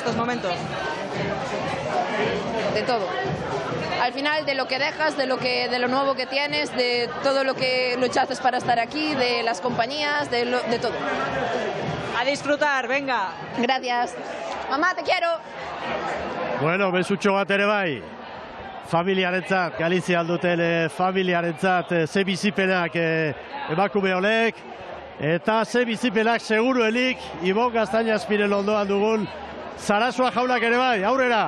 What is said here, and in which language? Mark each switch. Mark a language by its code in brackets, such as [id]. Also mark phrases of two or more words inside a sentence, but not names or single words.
[es] ¿De quién te acuerdas en estos momentos? de todo. Al final, de lo que dejas, de lo nuevo que tienes, de todo lo que luchaste para estar aquí, de las compañías, de todo. A disfrutar, venga. Gracias. Mamá, te quiero. [eu] Bueno, besutxo bat ere bai. Familiarentzat, Galizia alduten familiarentzat, ze bizipenak emakume honek, eta ze bizipenak seguruelik, Ibon Gaztañazpiren ondoan dugun, Sarasua jaunak ere bai, aurrera!